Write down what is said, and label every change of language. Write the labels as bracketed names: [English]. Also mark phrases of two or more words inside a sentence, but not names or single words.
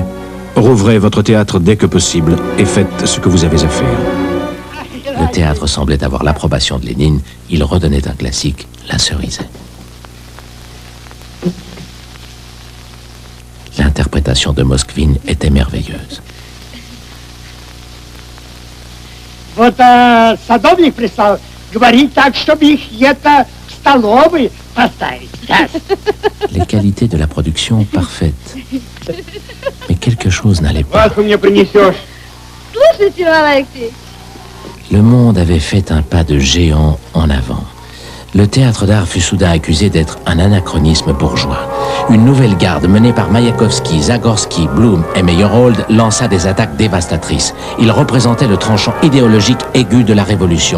[French] Rouvrez votre théâtre dès que possible et faites ce que vous avez à faire. Le théâtre semblait avoir l'approbation de Lénine. Il redonnait un classique, La Cerisée. L'interprétation de Moskvin était merveilleuse. [Russian] Вот садовник прислал, говорит так, чтобы их это в столовой поставить. [French] Les qualités de la production parfaites. Mais quelque chose n'allait pas. [Russian] Вот мне принесешь. Слушайте, Алексей. [French] Le monde avait fait un pas de géant en avant. Le théâtre d'art fut soudain accusé d'être un anachronisme bourgeois. Une nouvelle garde menée par Mayakovsky, Zagorski, Blum et Meyerhold lança des attaques dévastatrices. Ils représentaient le tranchant idéologique aigu de la Révolution.